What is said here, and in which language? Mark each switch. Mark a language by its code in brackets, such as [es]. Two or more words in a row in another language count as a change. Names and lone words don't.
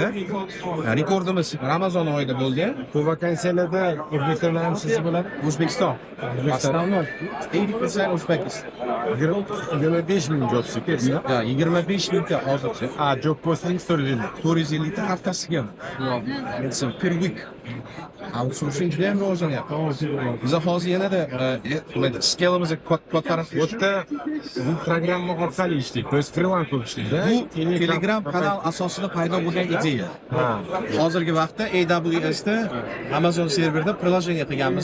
[uz] Rekordimiz Ramazon oyida bo'ldi. Bu vakansiyalarda O'zbekistondan ham siz bo'ladi. O'zbekiston. O'zbekistondan 80% O'zbekiston. [en] 25 ming job seekers. [uz] 25 mingta hozircha. [en] Job posting [uz] 450 ta haftasiga. [en] It's per week. [uz] Outsourcing juda ham rivojlanyapti. Biz hozir yanada skalamizni ko'tarib Bu programma orqali ishlaydi. Biz freelance bo'lib ishlaydi. bu Telegram kanal asosida paydo bo'lgan ideya. Hozirgi vaqtda AWS da Amazon serverida priложение qilganmiz.